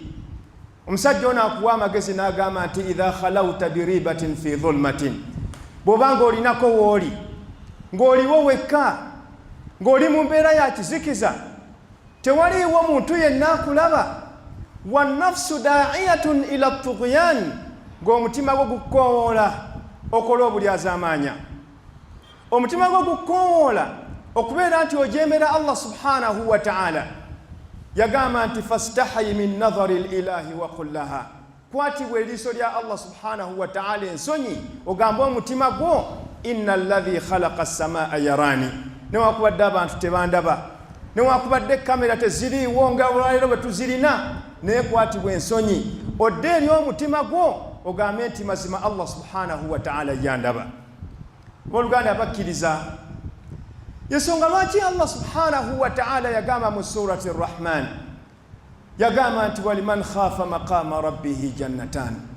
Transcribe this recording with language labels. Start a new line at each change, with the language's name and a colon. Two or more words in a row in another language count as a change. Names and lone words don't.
Ganda: Omusajja ono akuwa amagezi n'agamba nti
Arabic: إذا خلوت بريبة في ظلمة,
Ganda: bw'obanga olinako wooli ng'oliwo wekka, ng'oli mu mbeera ya kizikiza, tewaliiwo muntu yenna akulaba,
Arabic: والنفس داعية إلى الطغيان,
Ganda: ng'omutima gwo gukoowoola okola obulyazaamaanya. Omutima gwo gukoowoola okubeera nti ojeemera
Arabic: الله سبحانه وتعالى.
Ganda: Yagamba nti
Arabic: فاستحي من نظر الإله وقل لها,
Ganda: kwatibwa eriiso lya
Arabic: الله سبحانه وتعالى
Ganda: ensonyi, ogambe omutima gwo
Arabic: إن الذي خلق السماء يراني,
Ganda: newakubadde abantu tebandaba, newakubadde kamera teziriiwo nga olwaleero bwe tuzirina, naye kwatibwa ensonyi, odde eri omutima gwo ogambe nti mazima
Arabic: الله سبحانه وتعالى
Ganda: yandaba. Booluganda abakkiriza, yensonga lwaki
Arabic: الله سبحانه وتعالى
Ganda: yagamba mu surati Ar-Rahman, yagamba nti
Arabic: ولمن خاف مقام ربه جنتان.